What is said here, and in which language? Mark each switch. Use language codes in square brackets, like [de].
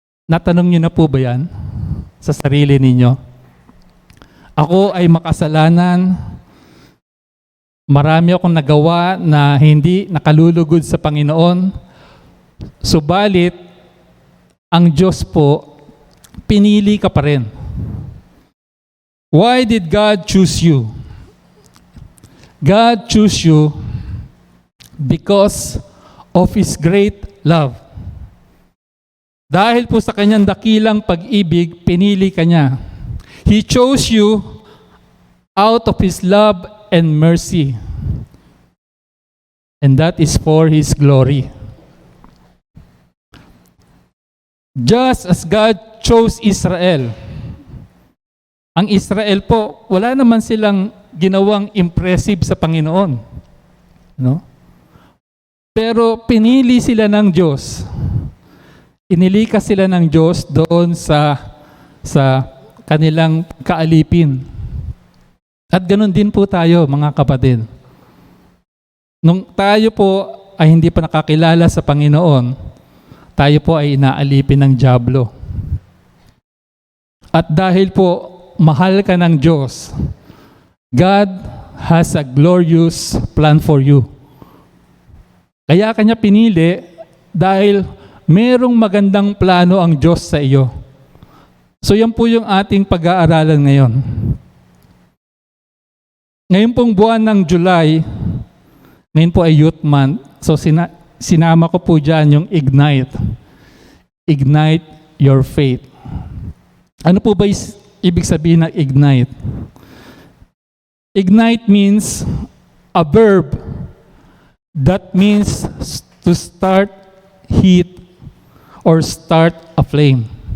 [tl] Natanong niyo na po ba yan sa sarili ninyo? Ako ay makasalanan. Marami akong nagawa na hindi nakalulugod sa Panginoon. Subalit, ang Diyos po, pinili ka pa rin. [en] Why did God choose you? God choose you because of His great love. [tl] Dahil po sa kanyang dakilang pag-ibig, pinili ka niya. [en] He chose you out of His love and mercy. And that is for His glory. Just as God chose Israel, [tl] ang Israel po, wala naman silang ginawang impressive sa Panginoon. No? Pero pinili sila ng Diyos. Inilikas sila ng Diyos doon sa kanilang kaalipin. At ganun din po tayo, mga kapatid. Nung tayo po ay hindi pa nakakilala sa Panginoon, tayo po ay inaalipin ng dyablo. At dahil po mahal ka ng Diyos, [en] God has a glorious plan for you. [tl] Kaya kanya pinili dahil merong magandang plano ang Diyos sa iyo. So yan po yung ating pag-aaralan ngayon. Ngayon pong buwan ng July, ngayon po ay Youth Month. So sinama ko po dyan yung Ignite. [en] Ignite your faith. [tl] Ano po ba ibig sabihin ng ignite? [en] Ignite means a verb that means to start heat or start a flame.